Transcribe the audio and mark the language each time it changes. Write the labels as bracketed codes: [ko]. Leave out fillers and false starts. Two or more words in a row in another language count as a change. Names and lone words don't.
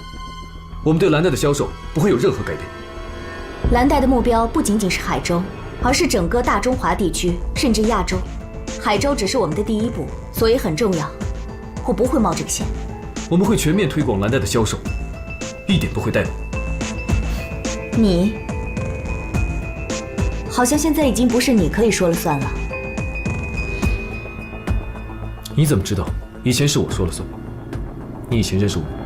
[zh] 我們對藍帶的銷售不會有任何改變。藍帶的目標不僅僅是海州，而是整個大中華地區，甚至亞洲。海州只是我們的第一步，所以很重要。我不會冒這個險。我們會全面推廣藍帶的銷售，一點不會怠慢。你好像現在已經不是你可以說了算了。你怎麼知道以前是我說了算？你以前認識我？